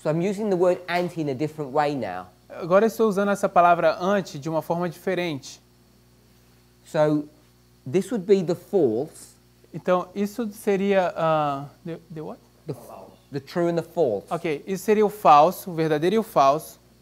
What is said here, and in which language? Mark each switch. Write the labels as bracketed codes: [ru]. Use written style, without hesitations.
[en] So I'm using the word anti in a different way now. [pt] Agora eu estou usando essa palavra anti de uma forma diferente. [en] So this would be the false, [pt] Então, isso seria... [en] the what? the true and the false. [pt] Ok, isso seria o falso, o verdadeiro e o falso.